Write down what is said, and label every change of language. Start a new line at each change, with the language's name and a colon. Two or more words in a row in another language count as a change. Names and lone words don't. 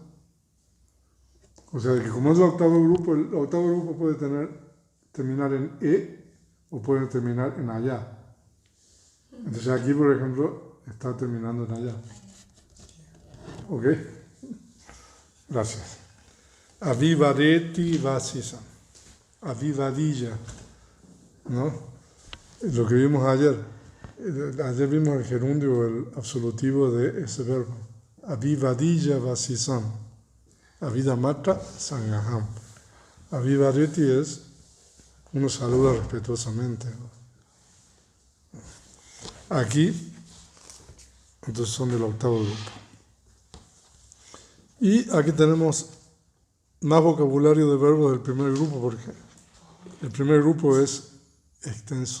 Spanish: O sea, que como es el octavo grupo puede terminar en E o puede terminar en allá. Entonces aquí, por ejemplo, está terminando en allá. ¿Ok? Gracias.
Pali: Avivareti vasisa. Avivadilla.
Spanish: ¿No? Lo que vimos ayer. Ayer vimos el gerundio, el absolutivo de ese verbo.
Pali: Avivadilla vasisam. Avidamata sangaham.
Spanish: Avivareti es uno saluda respetuosamente. Aquí, entonces son del octavo grupo. Y aquí tenemos más vocabulario de verbos del primer grupo, porque el primer grupo es extenso.